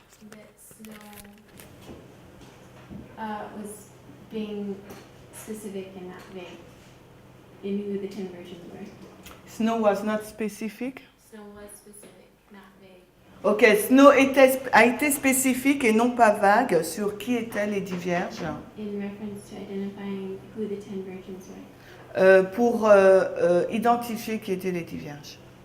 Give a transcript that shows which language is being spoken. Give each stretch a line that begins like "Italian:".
English: That Snow was being specific and not vague in who the 10 virgins were. Snow was not specific. Snow was specific, not vague.
French: Ok, Snow a été spécifique et non pas vague sur qui étaient les 10 vierges.
English: In reference to identifying who the 10 virgins were.
French: Pour identifier qui étaient les 10 vierges.